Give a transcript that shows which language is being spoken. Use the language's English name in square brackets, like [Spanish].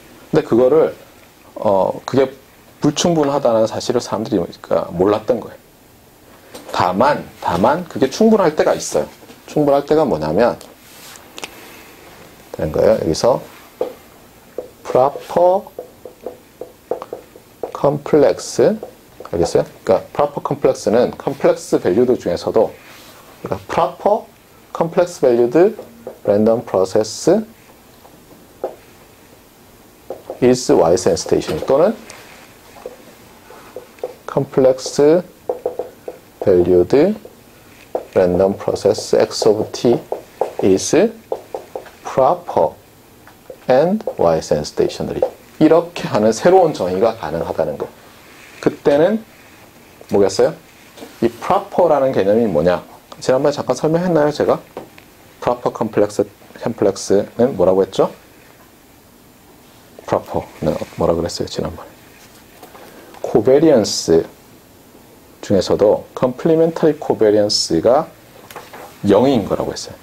[Korean] 근데 그거를 그게 불충분하다는 사실을 사람들이 몰랐던 거예요. 다만 그게 충분할 때가 있어요. 충분할 때가 뭐냐면 되는 거예요. 여기서 proper complex 알겠어요? 그러니까 proper complex는 컴플렉스 밸류드 중에서도 그러니까 [English] proper complex valued random process is Y-sense station 또는 complex valued random process x of t is proper and Y-sense stationary [Korean] 이렇게 하는 새로운 정의가 가능하다는 거. 그때는 뭐겠어요? 이 proper라는 개념이 뭐냐? 지난번에 잠깐 설명했나요, 제가? proper complex는 뭐라고 했죠? proper는 뭐라고 그랬어요, 지난번에? covariance 중에서도 complementary covariance가 0인 거라고 했어요.